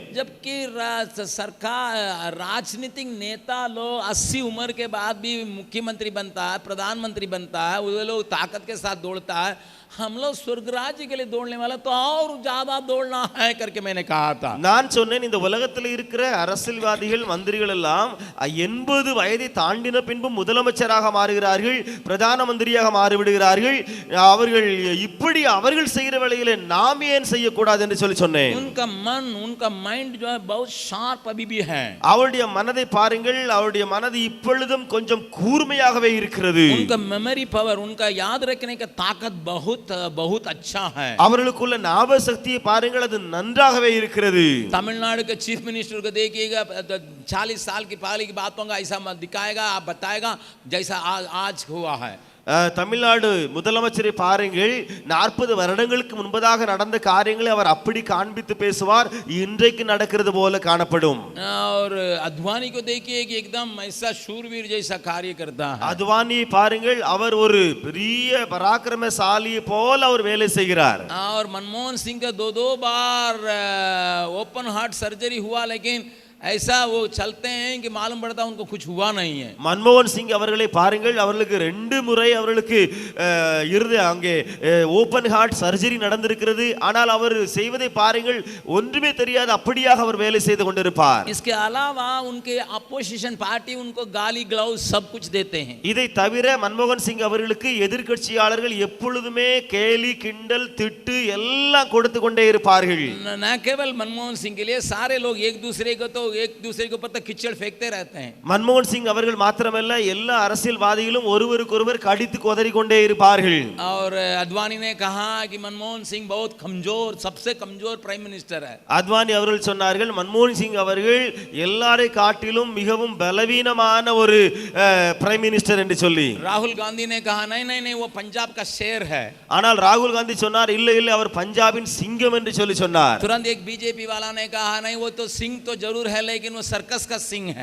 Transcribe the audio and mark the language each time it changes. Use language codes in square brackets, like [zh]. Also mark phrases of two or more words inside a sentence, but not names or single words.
[hi] जबकि सरकार राजनीतिक नेता लोग 80 उम्र के बाद भी मुख्यमंत्री बनता है, प्रधानमंत्री बनता है, वो लोग ताकत के साथ दौड़ता है, हम लोग स्वर्ग राज्य के लिए दौड़ने वाला तो और ज्यादा दौड़ना है करके मैंने कहा था. [ta] நான் சொன்னேன், இந்த உலகத்தில் இருக்கிற அரசியல்வாதிகள், மந்திரிகள் எல்லாம் 80 வயதை தாண்டின பின்பு முதலமைச்சராக மாறுகிறார்கள், பிரதான மந்திரியாக மாறிவிடுகிறார்கள். அவர்கள் இப்படி அவர்கள் செய்கிற வேளையிலே நாம் ஏன் செய்யக்கூடாது என்று சொல்லி சொன்னேன். [hi] उनका मन, उनका माइंड जो है बहुत शार्प अभी भी है. [ta] அவருடைய மனதை பாருங்கள், அவருடைய மனது இப்பொழுதும் கொஞ்சம் கூர்மையாகவே இருக்கிறது. [hi] उनका [en] memory power, [hi] उनका याद रखने का ताकत बहुत बहुत अच्छा है. [ta] அவர்களுக்குள்ள ஞாபக சக்தியை பாருங்கள், அது நன்றாகவே இருக்கிறது. [hi] तमिलनाडु के [en] chief minister [hi] को देखिएगा, 40 साल की पहले की बातों का ऐसा दिखाएगा, आप बताएगा जैसा आज हुआ है. [ta] தமிழ்நாடு முதலமைச்சரை பாருங்கள், 40 வருடங்களுக்கு முன்பதாக நடந்த காரியங்களை அவர் அப்படி காண்பித்து பேசுவார், இன்றைக்கு நடக்கிறது போல காணப்படும். [hi] और अद्वानी को देखिए कि एकदम ऐसा शूरवीर जैसा कार्य करता है. [ta] அத்வானியை பாருங்கள், அவர் ஒரு பெரிய பராக்கிரமசாலியை போல அவர் வேலை செய்கிறார். [hi] और मनमोहन सिंह का 2 बार [en] open heart surgery [hi] हुआ, लेकिन ऐसा वो चलते हैं कि मालूम पड़ता उनको कुछ हुआ नहीं है. [ta] மன்மோகன் சிங் அவர்களை பாருங்கள், அவர்களுக்கு 2 முறை அவர்களுக்கு அங்கே [en] open heart surgery [ta] நடந்திருக்கிறது. ஆனால் அவர் செய்வதை பாருங்கள், ஒன்றுமே தெரியாது, அப்படியாக அவர் வேலை செய்து கொண்டிருப்பார். [hi] इसके अलावा उनके [en] opposition party [hi] उनको गाली ग्लाउज सब कुछ देते हैं. [ta] இதை தவிர மன்மோகன் சிங் அவர்களுக்கு எதிர்க்கட்சியாளர்கள் எப்பொழுதுமே கேலி கிண்டல் திட்டு எல்லாம் கொடுத்து கொண்டே இருப்பார்கள். [hi] न केवल मनमोहन सिंह के लिए, सारे लोग एक दूसरे को तो एक दूसरे के ऊपर कीचड़ फेंकते रहते हैं. [ta] மன்மோகன் சிங் அவர்கள் மாத்திரமல்ல, எல்லா அரசியல்வாதிகளும் ஒருவருக்கொருவர் கடித்து கொதறி கொண்டே இருப்பார்கள். [hi] और अद्वानी ने कहा कि मनमोहन सिंह बहुत कमजोर, सबसे कमजोर [en] prime minister [hi] है. [ta] அத்வானி அவர்கள் சொன்னார்கள், மன்மோகன் சிங் அவர்கள் எல்லாரை காட்டிலும் மிகவும் பலவீனமான ஒரு [en] prime minister [ta] என்று சொல்லி. [hi] राहुल गांधी ने कहा नहीं नहीं नहीं, वो पंजाब का शेर है. [ta] ஆனால் ராகுல் காந்தி சொன்னார், இல்லை இல்லை, அவர் பஞ்சாபின் சிங்கம் என்று சொல்லி சொன்னார். [hi] तुरंत एक बीजेपी वाला ने कहा नहीं, वो तो सिंह तो जरूर है, लेकिन वो सर्कस का सिंह है.